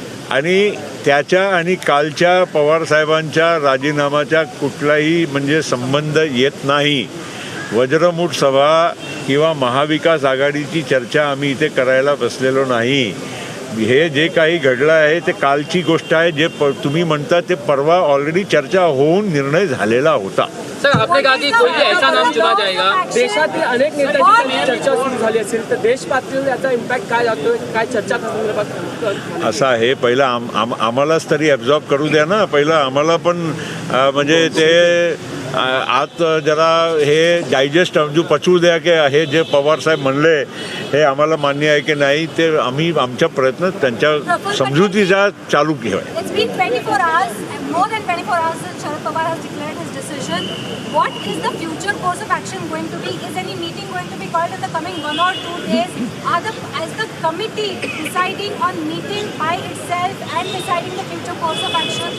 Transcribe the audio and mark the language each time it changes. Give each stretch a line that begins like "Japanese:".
Marathi: आणि त्याच्या आणि कालच्या पवारसाहेबांच्या राजीनामाच्या कुठलाही म्हणजे संबंध येत नाही. वज्रमूठ सभा किंवा महाविकास आघाडीची चर्चा आम्ही इथे करायला बसलेलो नाही. हे जे काही घडलं आहे ते कालची गोष्ट आहे. जे तुम्ही म्हणता ते परवा ऑलरेडी चर्चा होऊन निर्णय झालेला होता.
Hindi: सर, आपने कहा कि कोई भी ऐसा नाम चुना जाएगा.
Marathi: देशातील अनेक नेत्यांची चर्चा सुरू झाली असेल तर देश पातळीवर याचा इम्पॅक्ट काय जातोय, काय चर्चा संदर्भात? असं आहे, पहिलं आम्हालाच तरी ॲब्झॉर्ब करू द्या ना. पहिलं आम्हाला पण म्हणजे ते आत जरा हे डायजेस्ट जो पचवू द्या की हे जे पवारसाहेब म्हणले हे आम्हाला मान्य आहे की नाही, ते आम्ही आमच्या प्रयत्न त्यांच्या समजुतीचा चालू केला.
English: It's been 24 hours, more than 24 hours since Sharad Pawar has declared his decision. What is the future course of action going to be? Is any meeting going to be called in the coming 1 or 2 days? Is the committee deciding on meeting by itself and deciding the future course of action?